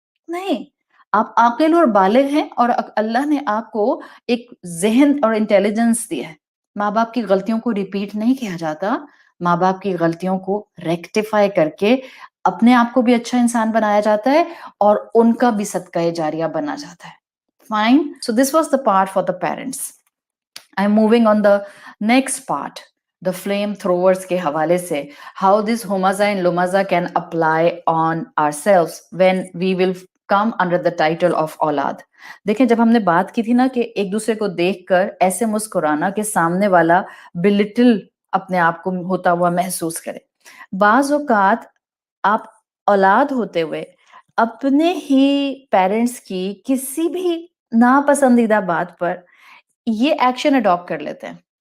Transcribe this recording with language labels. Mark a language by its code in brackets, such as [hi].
[ur] نہیں، آپ عاقل اور بالغ ہیں اور اللہ نے آپ کو ایک ذہن اور انٹیلیجنس دیا ہے. ماں باپ کی غلطیوں کو ریپیٹ نہیں کیا جاتا، ماں باپ کی غلطیوں کو ریکٹیفائی کر کے اپنے آپ کو بھی اچھا انسان بنایا جاتا ہے اور ان کا بھی صدقہ جاریہ بنا جاتا ہے. [en] Fine. So this was the part for the parents. I'm moving on the next part. The flame throwers [ur] کے حوالے سے [en] how this homaza and lumaza can apply on ourselves when we will come under the title of اولاد. [ur] دیکھیں جب ہم نے بات کی تھی نا کہ ایک دوسرے کو دیکھ کر ایسے مسکرانا کہ سامنے والا بلٹل اپنے آپ کو ہوتا ہوا محسوس کرے. بعض اوقات آپ औलाद होते हुए अपने ही पेरेंट्स की किसी भी नापसंदीदा बात पर ये एक्शन अडॉप्ट कर लेते हैं।